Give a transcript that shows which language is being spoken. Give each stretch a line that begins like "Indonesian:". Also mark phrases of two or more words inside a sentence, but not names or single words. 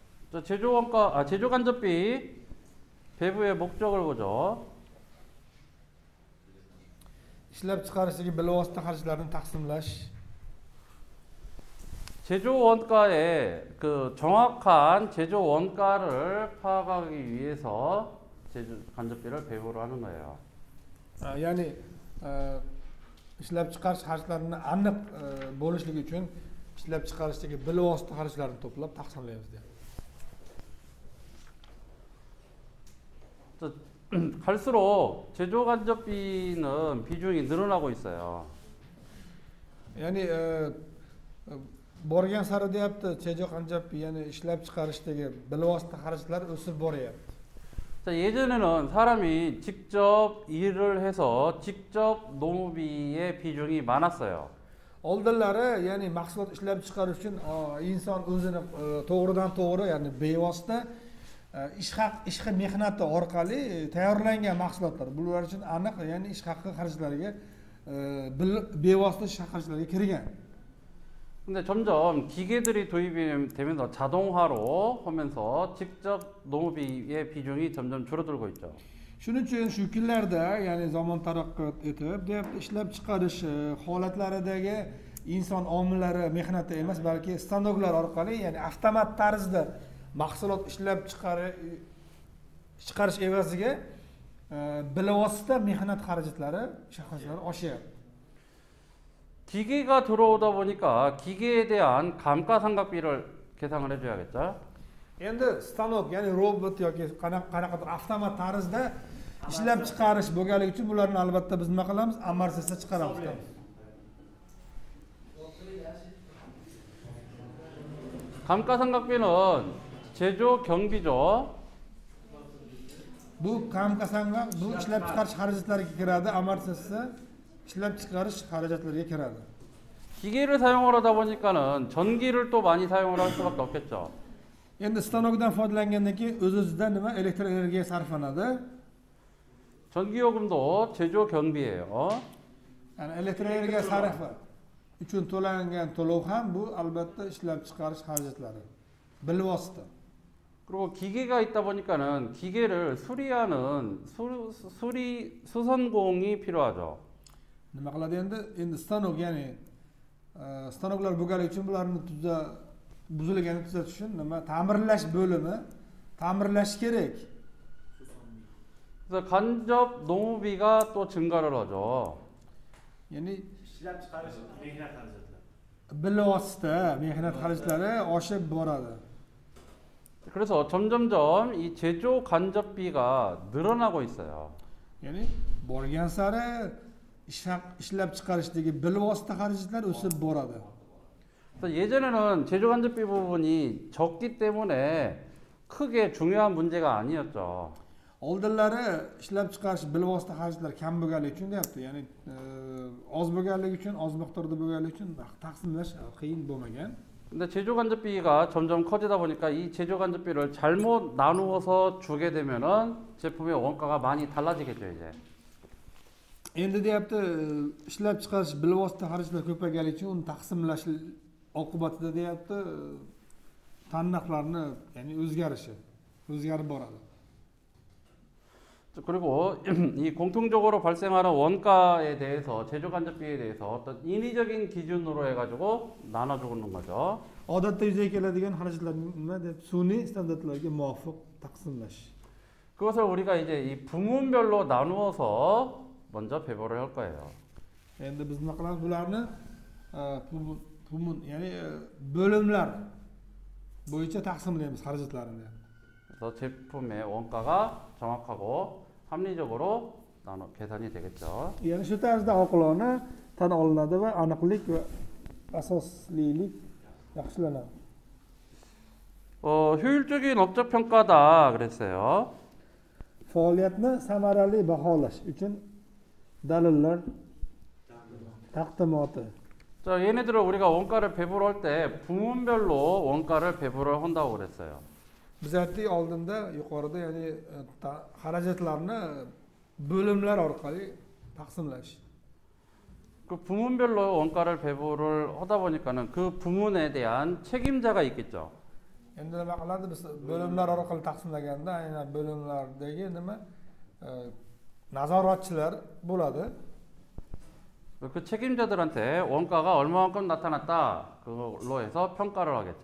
Korean: 자, 제조원가, 제조간접비 배부의 목적을 보죠.
Uzbek: ishlab chiqarishdagi bilvosita xarajlarni taqsimlash.
Korean: 제조 원가의 그 정확한 제조 원가를 파악하기 위해서 제조 간접비를 배부를 하는 거예요.
Uzbek: Ya'ni ishlab chiqarish xarajlarini aniq bo'lishligi uchun ishlab chiqarishdagi bilvosita xarajlarni to'plab taqsimlaymiz deyapti.
Korean: 갈수록 제조 간접비는 비중이 늘어나고 있어요.
Uzbek: Ya'ni borgan sari deyapti, tejo qanjab, ya'ni ishlab chiqarishdagi bilvosita xarajlar o'sib boryapti.
Korean: 자, 예전에는 사람이 직접 일을 해서 직접 노무비의 비중이 많았어요.
Uzbek: Oldinlari, ya'ni mahsulot ishlab chiqarish uchun inson o'zini to'g'ridan to'g'ri, ya'ni bevosita ish haqi mehnati orqali tayyorlangan mahsulotlar. Bular uchun aniq, ya'ni ish haqi xarajlariga bevosita ish haqi xarajlariga kirgan.
Korean: 근데 점점 기계들이 도입이 되면서 자동화로 하면서 직접 노무비의 비중이 점점 줄어들고 있죠.
Uzbek: Shuning uchun shu kunlarda, ya'ni zamon taraqqiyot etib, deyapti, ishlab chiqarish holatlaridagi inson omillari mehnati emas, balki stanoklar orqali, ya'ni avtomat tarzda mahsulot ishlab chiqarish evaziga bilvosita mehnat xarajatlari, ish xarajatlari oshyapti.
Korean: 기계가 들어오다 보니까 기계에 대한 감가상각비를 계상을 해줘야겠죠.
Uzbek: Endi stanok, ya'ni robot yoki qanaqadir avtomat tarzda ishlab chiqarish bo'lganligi uchun bularni albatta biz nima qilamiz? Amortisda chiqaramiz.
Korean: 감가상각비는 제조 경비죠.
Uzbek: Bu kamqasanqa, bu ishlab chiqarish xarajatlariga kiradi, amortisda ishlab chiqarish xarajatlariga kiradi.
Korean: 기계를 사용을 하다 보니까는 전기를 또 많이 사용을 할 수밖에 없겠죠.
Uzbek: Endi stanokdan foydalangandan keyin o'z-o'zidan nima elektr energiya sarflanadi.
Korean: 전기요금도 제조 경비예요.
Uzbek: Ya'ni elektr energiya sarfi uchun to'langan to'lov ham bu albatta ishlab chiqarish xarajatlari. Bilvosita.
Korean: 그리고 기계가 있다 보니까는 기계를 수리하는 수선공이 필요하죠.
Uzbek: Nima qiladi endi stanok, ya'ni stanoklar bo'lganligi uchun bularni buzilganini tuzatish uchun nima ta'mirlash bo'limi ta'mirlash kerak.
Korean: 그래서 간접 노무비가 또 증가를 하죠.
Uzbek: Ya'ni ishlab chiqarish mehnat xarajatlari. bilvosita mehnat xarajatlari oshib boradi.
Korean: 그래서 점점점 이 제조 간접비가 늘어나고 있어요.
Uzbek: Ya'ni borgan sari ishlab chiqarishdagi bilvosita xarajatlar o'sib boradi.
Korean: 그래서 예전에는 제조 간접비 부분이 적기 때문에 크게 중요한 문제가 아니었죠.
Uzbek: Oldinlari ishlab chiqarish bilvosita xarajatlari kam bo'lganligi uchun deyapti. Ya'ni oz bo'lganligi uchun, oz miqdorda bo'lganligi uchun taqsimlash qiyin bo'lmagan.
Korean: 근데 제조 간접비가 점점 커지다 보니까 이 제조 간접비를 잘못 나누어서 주게 되면은 제품의 원가가 많이 달라지겠죠, 이제.
Uzbek: Endi deyapti, ishlab chiqarish bilvosita xarajatlar ko'payganligi uchun uni taqsimlash oqibatida deyapti, narxlarni, ya'ni o'zgarib boradi.
Korean: 그리고 이 공통적으로 발생하는 원가에 대해서 제조 간접비에 대해서 어떤 인위적인 기준으로 해가지고 나눠주는 거죠.
Uzbek: Odatda yuzaga keladigan xarajatlarni nima deb sun'iy standartlarga muvofiq taqsimlash.
Korean: 그것을 우리가 이제 이 부문별로 나누어서 먼저 배부를 할 거예요.
Uzbek: Endi biz nima qilamiz? Bularni ya'ni bo'limlar bo'yicha taqsimlaymiz xarajatlarini.
Korean: 그래서 제품의 원가가 정확하고 합리적으로 계산이 되겠죠.
Uzbek: Ya'ni shu tarzda oqilona tan olinadi va aniqlik va asoslilik yaxshilanadi.
Korean: 효율적인 업적 평가다 그랬어요.
Uzbek: Faoliyatni samarali baholash uchun dalillar taqdimoti.
Korean: 자, 얘네들을 우리가 원가를 배부를 할 때 부문별로 원가를 배부를 한다고 그랬어요.
Uzbek: Biz aytdik oldinda yuqorida, ya'ni xarajatlarni bo'limlar orqali taqsimlash.
Korean: 그 부문별로 원가를 배부를 하다 보니까는 그 부문에 대한 책임자가 있겠죠.
Uzbek: Endi nima qiladi biz bo'limlar orqali taqsimlaganda aynan bo'limlardagi nazoratchilar bo'ladi.
Korean: 그 책임자들한테 원가가 얼마만큼 나타났다 그걸로 해서 평가를 하겠죠.